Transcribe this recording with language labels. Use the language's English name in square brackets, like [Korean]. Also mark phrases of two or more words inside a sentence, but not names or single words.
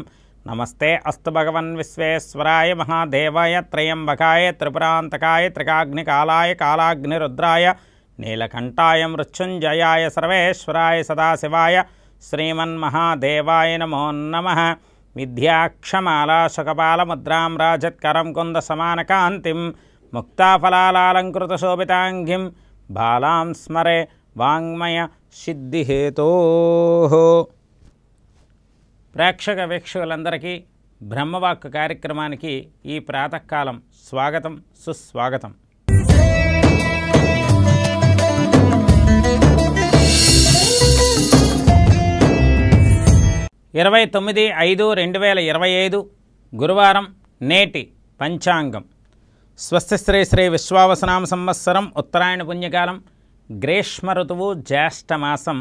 [Sanskrit] नमस्ते अस्तु भगवन् विश्वेश्वराय महादेवाय त्र्यंबकाय त्रिपुरान्तकाय त्रिकाग्निकालाय कालाग्निरुद्राय नीलकण्ठाय मृत्युञ्जयाय सर्वेश्वराय सदाशिवाय श्रीमन्महादेवाय नमो नमः। विद्याक्षमाला सुकपालमुद्रां राजत्करं कुन्दसमानकान्तिं मुक्ताफलालङ्कृतशोभिताङ्गिं बालां स्मरे वाङ्मय सिद्धिहेतोः। [Telugu] ప్రేక్షక వీక్షకులందరికీ బ్రహ్మవాక్ కార్యక్రమానికి ఈ ప్రాతకాలం స్వాగతం సుస్వాగతం। ఇరవై 9/5/2025 గురువారం నేటి పంచాంగం స్వస్తి శ్రీ శ్రీ విశ్వావసనామ సంవత్సరం ఉత్తరాయణ పుణ్యకాలం గ్రీష్మ ఋతువు జ్యేష్ఠమాసం।